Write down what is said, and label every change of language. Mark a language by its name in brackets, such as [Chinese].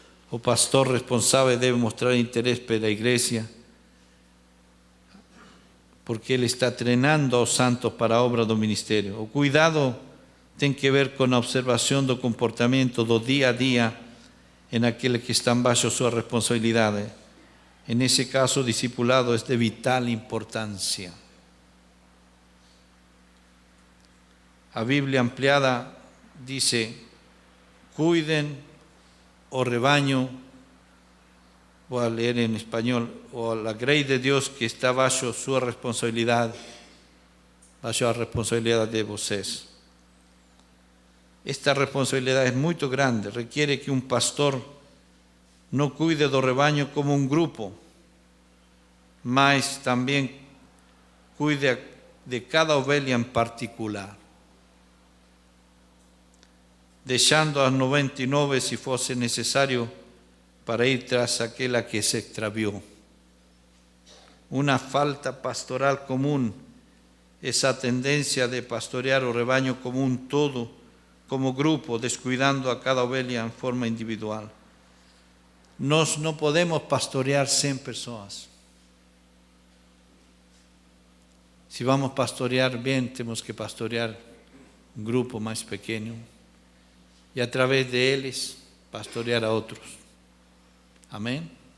[Portuguese] O pastor responsável deve mostrar interesse pela igreja, porque ele está treinando aos santos para a obra do ministério. O cuidado tem que ver com a observação do comportamento do dia a dia em aqueles que estão baixo sua responsabilidade. Nesse caso, o discipulado é de vital importância. A Bíblia ampliada diz: [Spanish] cuiden o rebaño, voy a leer en español, o la grey de Dios que está bajo su responsabilidad, bajo la responsabilidad [Portuguese] de vocês. [Spanish] Esta responsabilidad es muy grande, requiere que un pastor no cuide do rebaño como un grupo, mas también cuide de cada ovelha en particular, [Portuguese] deixando as 99 [Spanish] si fosse necesario para ir tras aquela que se extravió. Una falta pastoral común, esa tendencia de pastorear o rebaño como un todo, como grupo, descuidando a cada ovelha en forma individual. [Portuguese] Nós não podemos pastorear 100 pessoas. Se vamos pastorear bem, temos que pastorear um grupo mais pequeno e, através deles, pastorear a outros. Amém?